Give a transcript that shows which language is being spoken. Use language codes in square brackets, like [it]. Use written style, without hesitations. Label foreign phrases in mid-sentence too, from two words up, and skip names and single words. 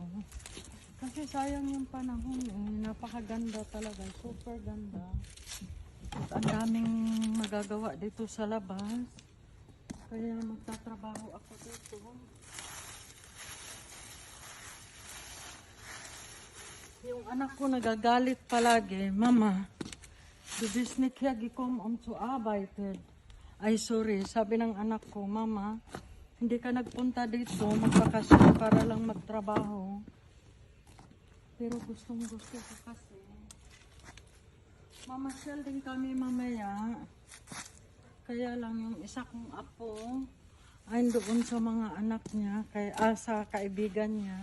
[tl] Kasi sayang yung panahon napakaganda talaga, super ganda. At ang daming magagawa dito sa labas. Kaya magtatrabaho ako dito. Yung anak ko nagagalit palagi, Mama, [de] du bist nicht hergekommen zu arbeiten. [tl] Ay sorry, sabi ng anak ko, Mama, hindi ka nagpunta dito magpakasyon para lang magtrabaho. Pero gustong gusto ko kasi. Mamasyal din kami mamaya. Kaya lang yung isa kong apo ay doon sa mga anak niya, sa kaibigan niya.